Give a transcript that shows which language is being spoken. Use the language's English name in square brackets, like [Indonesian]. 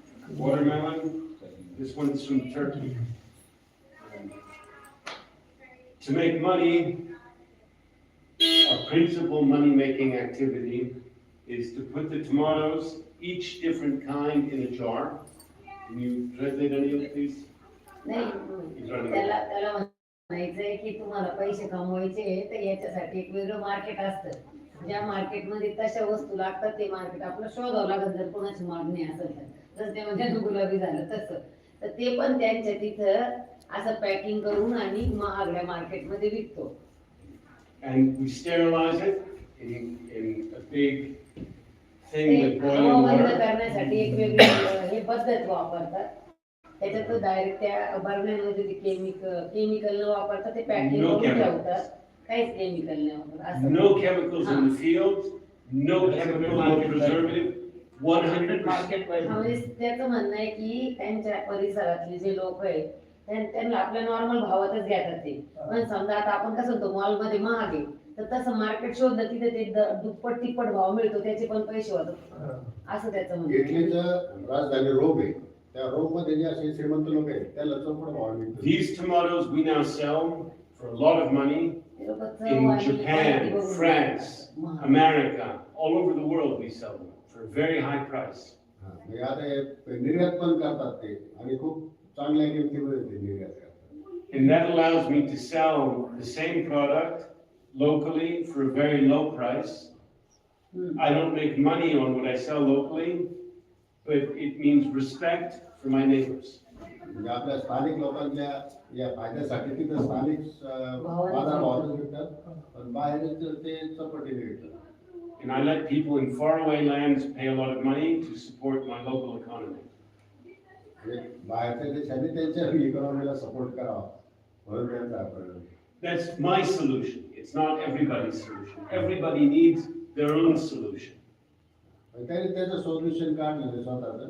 [English] Watermelon, this one's from Turkey. To make money, our principal money-making activity is to put the tomatoes, each different kind, in a jar. Can you translate any of these? [Marathi] नाही त्याला त्याला म्हणायचंय की तुम्हाला पैसे कमवायचे तर याच्यासाठी एक वेगळं मार्केट असतं. ज्या मार्केटमध्ये तशा वस्तू लागतात ते मार्केट आपलं शोधावं लागत जर कोणाची मागणी असेल तर. जसं ते म्हणजे गुलाबी झालं तसं तर ते पण त्यांच्या तिथं असं पॅकिंग करून आणि महागड्या मार्केटमध्ये विकतो. [English] And we sterilize it in a big thing with boiling [Marathi] हवाबंद [English] water. [Marathi] करण्यासाठी एक वेगळी हे पद्धत वापरतात. त्याच्यात डायरेक्ट त्या बरण्यांमध्ये ते केमिकल न वापरता ते पॅकिंग [English] No [Marathi] करून [English] chemicals. [Marathi] ठेवतात. काहीच केमिकल नाही वापरत असं. [English] No chemicals in the fields, no chemical, no preservative, 100%. [Marathi] म्हणजे त्याचं म्हणणं आहे की त्यांच्या परिसरातले जे लोक आहेत त्यांना आपल्या नॉर्मल भावातच घेतात ते. पण समजा आता आपण कसं म्हणतो मॉलमध्ये महाग आहे तर तसं मार्केट शोधलं तिथे ते दुप्पट तिप्पट भाव मिळतो त्याचे पण पैसे होतात असं त्याचं म्हणणं आहे. इटलीचं राजधानी रोम आहे. त्या रोम मध्ये जे असे श्रीमंत लोक आहेत त्याला चौपट भाव मिळतो. [English] These tomatoes we now sell for a lot of money in Japan, France, America, all over the world we sell them for a very high price. [Marathi] म्हणजे आता हे निर्यात पण करतात ते आणि खूप चांगल्या किमतीमध्ये ते निर्यात करतात. [English] And that allows me to sell the same product locally for a very low price. I don't make money on what I sell locally, but it means respect for my neighbors. [Marathi] म्हणजे आपल्या स्थानिक लोकांच्या या फायद्यासाठी तिथं स्थानिक बाजारभावातच विकतात पण बाहेर ते चौपटीने विकतात. [English] And I let people in faraway lands pay a lot of money to support my local economy. [Marathi] बाहेरच्या देशांनी त्यांच्या इकॉनॉमीला सपोर्ट करावा म्हणून त्यांचा आपण. [English] That's my solution. It's not everybody's solution. Everybody needs their own solution. [Marathi] त्यांनी त्याचं सोल्युशन काढलं स्वतःचं.